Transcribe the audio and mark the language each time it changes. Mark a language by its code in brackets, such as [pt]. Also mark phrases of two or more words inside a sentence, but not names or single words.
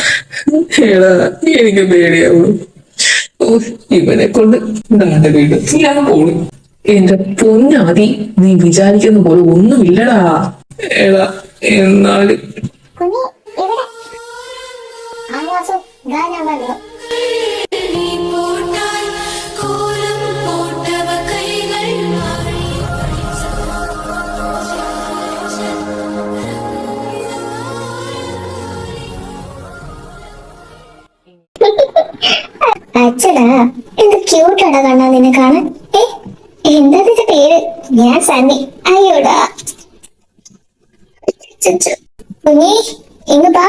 [ml] എടാ, എനിക്ക് പേടിയാവുന്നു. ഓ, ഇവനെ കൊണ്ട് നാന്റെ വീട് ഞാൻ പോണു. എന്റെ പൊന്നാദി, നീ വിചാരിക്കുന്ന പോലെ ഒന്നുമില്ലടാ. എടാ എന്നാലും കുഞ്ഞി ഇവിടെ ആ വാസു ഇതാ ഞാൻ വരുന്നു. [ta] நீ போட்டாய் கோலம் போட்டவ கைகள் மாறி [ml] അച്ഛടാ എന്ത് ക്യൂട്ടാടാ കണ്ണാ നിന്നെ കാണാൻ. എന്താ നിന്റെ പേര്? ഞാൻ സണ്ണി. അയ്യോടാ കുഞ്ഞി ഇങ്ങ് പാ.